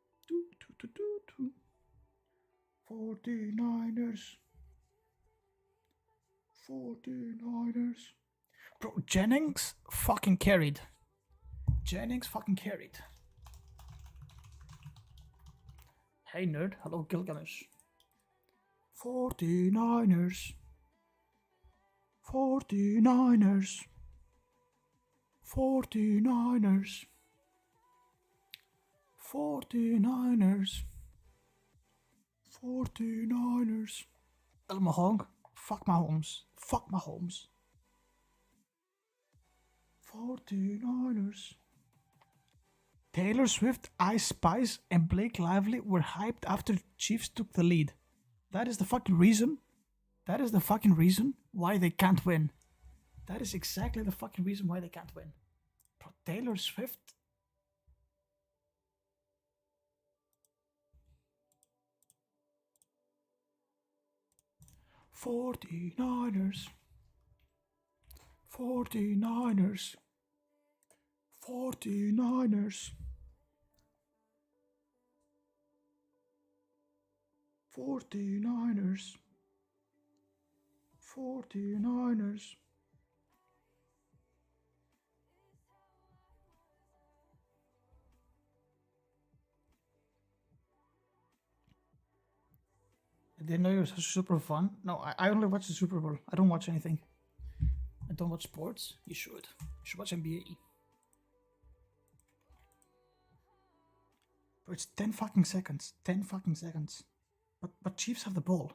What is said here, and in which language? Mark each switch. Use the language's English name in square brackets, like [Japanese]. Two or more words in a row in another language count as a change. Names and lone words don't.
[English] 49ers. 49ers. Bro, Jennings fucking carried. Jennings fucking carried. Hey nerd, hello Gilgamesh. 49ers. 49ers. 49ers. 49ers. 49ers. El Mahong. Fuck Mahomes. Fuck Mahomes. 49ers. Taylor Swift, Ice Spice, and Blake Lively were hyped after Chiefs took the lead. That is the fucking reason. That is the fucking reason why they can't win. That is exactly the fucking reason why they can't win. Bro, Taylor Swift. $49ers. $49ers. $49ers. $49ers. $49ers. I didn't know it was super fun. No, I only watch the Super Bowl. I don't watch anything. I don't watch sports. You should. You should watch NBA. Bro, it's 10 fucking seconds. 10 fucking seconds. But Chiefs have the ball.